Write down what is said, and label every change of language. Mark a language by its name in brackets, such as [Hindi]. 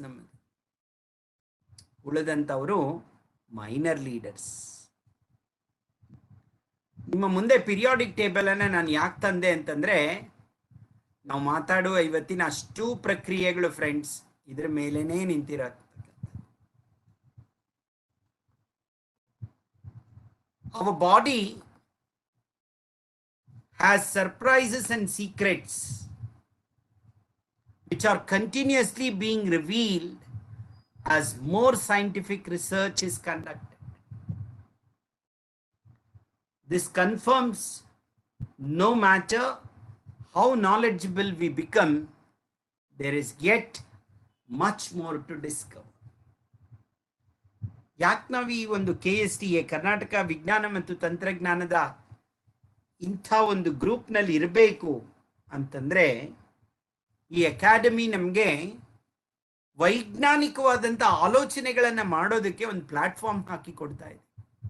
[Kannada] ನಮ್ಮ ಉಳಿದಂತವರು minor leaders. ನಿಮ್ಮ ಮುಂದೆ ಪಿರಿಯಾಡಿಕ್ ಟೇಬಲ್ ಅನ್ನ ನಾನು ಯಾಕೆ ತಂದೆ ಅಂತಂದ್ರೆ, ನಾವು ಮಾತಾಡುವ ಇವತ್ತಿನ ಅಷ್ಟು ಪ್ರಕ್ರಿಯೆಗಳು ಫ್ರೆಂಡ್ಸ್ ಇದ್ರ ಮೇಲೇನೆ ನಿಂತಿರತ್ತೆ. [English] Our body has surprises and secrets which are continuously being revealed as more scientific research is conducted. This confirms no matter how knowledgeable we become, there is yet much more to discover. [Kannada] ಯಾಕೆ ನಾವು ಈ ಒಂದು KSTA Karnataka ವಿಜ್ಞಾನ ಮತ್ತು ತಂತ್ರಜ್ಞಾನದ ಇಂಥ ಒಂದು ಗ್ರೂಪ್ನಲ್ಲಿ ಇರಬೇಕು ಅಂತಂದ್ರೆ, ಈ ಅಕಾಡೆಮಿ ನಮಗೆ ವೈಜ್ಞಾನಿಕವಾದಂಥ ಆಲೋಚನೆಗಳನ್ನು ಮಾಡೋದಕ್ಕೆ ಒಂದು ಪ್ಲಾಟ್ಫಾರ್ಮ್ ಹಾಕಿ ಕೊಡ್ತಾ ಇದೆ.